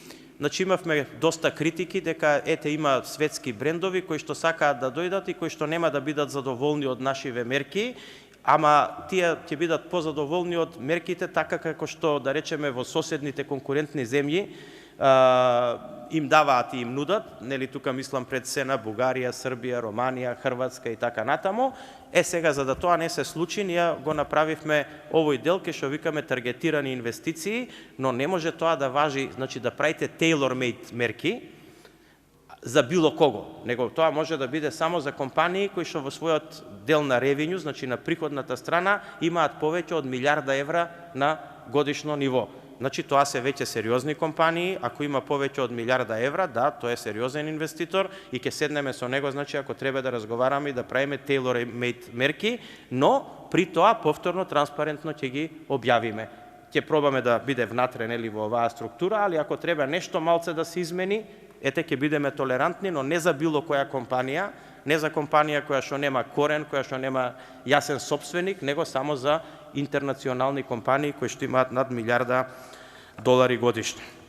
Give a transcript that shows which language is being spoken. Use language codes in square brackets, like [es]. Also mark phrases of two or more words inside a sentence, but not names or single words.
[mk] Значи имавме доста критики дека има светски брендови кои што сакаат да дојдат и кои што нема да бидат задоволни од нашиве мерки, ама тие ќе бидат позадоволни од мерките така како што да речеме во соседните конкурентни земји им даваат и им нудат, нели тука мислам пред се на Бугарија, Србија, Романија, Хрватска и така натаму. Сега за да тоа не се случи, ние го направивме овој дел кај што викаме таргетирани инвестиции, но не може тоа да важи, значи да правите tailor-made мерки за било кого, него тоа може да биде само за компании кои што во својот дел на ревенју, значи на приходната страна, имаат повеќе од €1.000.000 на годишно ниво. Значи тоа се веќе сериозни компании, ако има повеќе од €1.000.000, да, тоа е сериозен инвеститор и ќе седнеме со него, значи ако треба да разговараме и да правиме tailor-made мерки, но при тоа повторно транспарентно ќе ги објавиме. Ќе пробаме да биде внатре нели во оваа структура, али ако треба нешто малце да се измени, ќе бидеме толерантни, но не за било која компанија, не за компанија која што нема корен, која што нема јасен сопственик, него само за интернационални компании кои што имаат над $1.000.000 годишно.